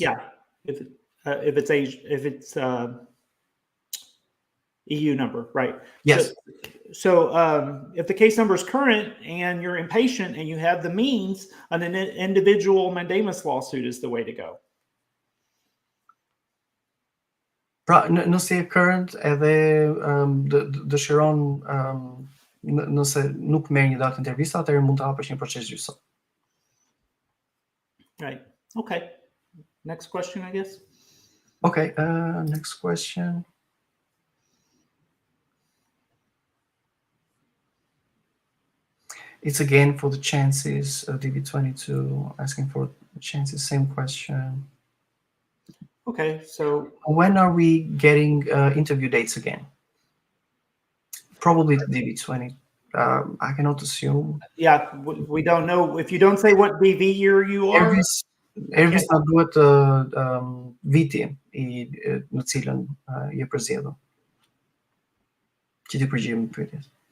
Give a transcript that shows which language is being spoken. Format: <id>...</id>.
<en>Yeah, if it's EU number, right? Yes. So if the case number is current and you're impatient and you have the means, an individual mandamus lawsuit is the way to go.</en> <sq>Pra, nëse e current edhe dëshiron nëse nuk merr një datë intervista, atëherë mund të hapësh një proces gjyqësor.</sq> <en>Right. Okay. Next question, I guess. Okay. Next question. It's again for the chances of DV22, asking for chances. Same question. Okay. So when are we getting interview dates again? Probably DV20. I cannot assume. Yeah, we don't know. If you don't say what DV year you are.</en> <sq>Ervis na duhet viti në cilën je përzgjedhur. Që ti përgjigjem pyetjes.</sq>